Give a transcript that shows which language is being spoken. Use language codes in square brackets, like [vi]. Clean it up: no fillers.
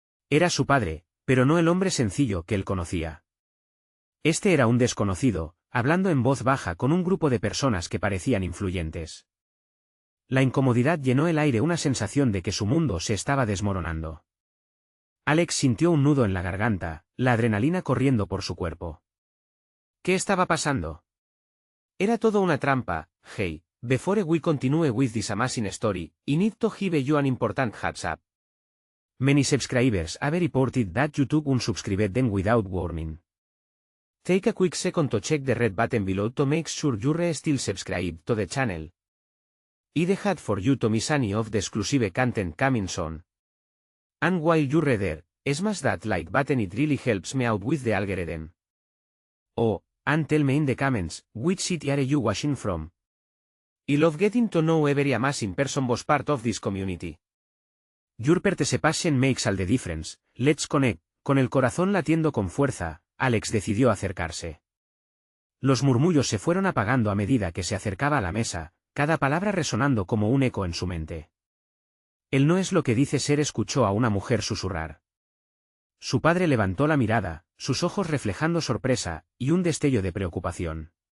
[es] Era su padre, pero no el hombre sencillo que él conocía. Este era un desconocido, hablando en voz baja con un grupo de personas que parecían influyentes. La incomodidad llenó el aire, una sensación de que su mundo se estaba desmoronando. Alex sintió un nudo en la garganta, la adrenalina corriendo por su cuerpo. ¿Qué estaba pasando? Era todo una trampa. [en] Hey, before we continue with this amazing story, I need to give you an important heads up. Many subscribers have reported that YouTube unsubscribed them without warning. Take a quick second to check the red button below to make sure you're still subscribed to the channel. I'd hate for you to miss any of the exclusive content coming soon. And while you're there, smash that like button, it really helps me out with the algorithm. Oh, and tell me in the comments, which city are you watching from? I love getting to know every amazing person was part of this community. Your participation makes all the difference. Let's connect. [es] Con el corazón latiendo con fuerza, Alex decidió acercarse. Los murmullos se fueron apagando a medida que se acercaba a la mesa, cada palabra resonando como un eco en su mente. Él no es lo que dice ser, escuchó a una mujer susurrar. Su padre levantó la mirada, sus ojos reflejando sorpresa y un destello de preocupación.